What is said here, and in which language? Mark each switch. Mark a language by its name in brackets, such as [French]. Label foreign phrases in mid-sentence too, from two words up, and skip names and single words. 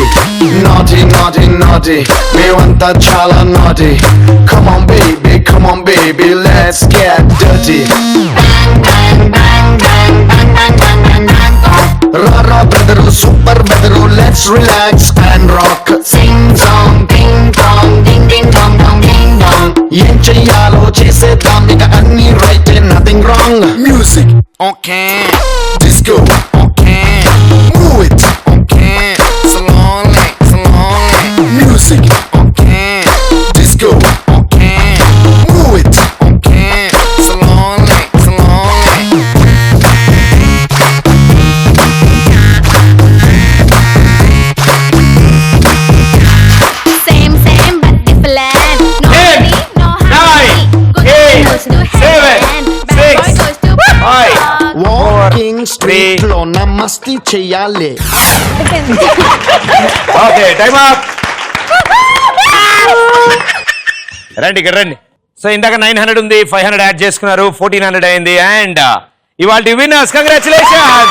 [English] Naughty, naughty, naughty, [Telugu] మేవంట చాలా [English] naughty. Come on, baby, let's get dirty. Rara brother, super brother, let's relax and rock. Sing song, ding dong, ding ding dong dong ding dong. [Telugu] ఏం చేయాలో చేసేదాం ఇక అన్ని [English] right and nothing wrong. Music, okay. Disco, okay. Move it, okay. Slowly, slowly. Music, okay. Disco, okay. Move it, okay. Slowly, slowly. Same, same but different. No 10, money, no honey. 9, Good boy 8, goes to 7, heaven. Bad boy 6, goes to 5, Bangkok. [Telugu] Walking street lo namaste cheyale. [English] okay, time up. [Telugu] రండి ఇక్కడ రండి. సో ఇందాక 900 ఉంది, 500 యాడ్ చేసుకున్నారు, 1400 అయింది. అండ్ ఇవాళ [English] winners, congratulations.